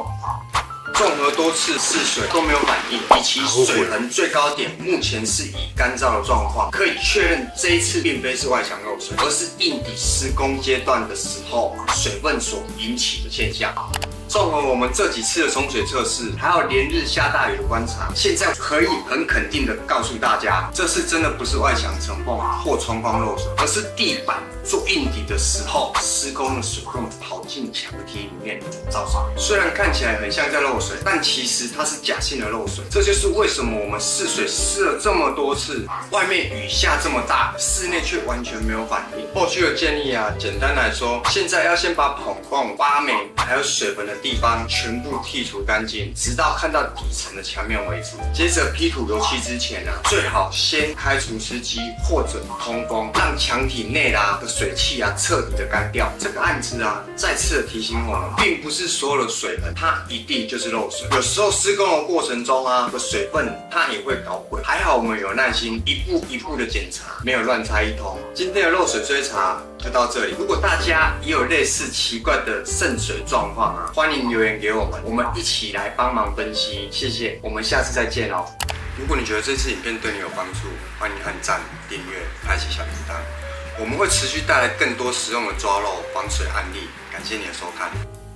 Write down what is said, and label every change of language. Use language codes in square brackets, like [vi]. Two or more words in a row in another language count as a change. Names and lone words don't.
[zh] 綜合多次試水都沒有反應，以及水痕最高點目前是以乾燥的狀況，可以確認這一次並非是外牆漏水，而是硬底施工階段的時候水分所引起的現象。綜合我們這幾次的沖水測試，還有連日下大雨的觀察，現在可以很肯定的告訴大家，這次真的不是外牆承縫或窗框漏水，而是地板做硬底的時候施工的水分跑进墙體裡面造成。雖然看起來很像在漏水，但其實它是假性的漏水。這就是為什麼我們試水試了這麼多次，外面雨下這麼大，室內卻完全沒有反應。後續的建議啊，簡單來說，現在要先把孔洞、發霉還有水痕的地方全部剔除乾淨，直到看到底層的牆面為止。接着批涂油漆之前啊，最好先開除濕機或者通風，讓牆體內的水汽啊徹底的乾掉。這個案子啊，再次的提醒我們，並不是所有的水痕它一定就是漏水，有时候施工的過程中啊，的水分它也會搞混。還好我們有耐心，一步一步的檢查，沒有亂拆一通。今天的漏水追查就到這裡。如果大家也有類似奇怪的滲水狀況啊，歡迎留言給我們，我們一起來幫忙分析。謝謝，我們下次再見哦。如果你覺得這次影片對你有幫助，歡迎按讚、訂閱、開啟小鈴鐺。我們會持續帶來更多實用的抓漏防水案例。感謝你的收看。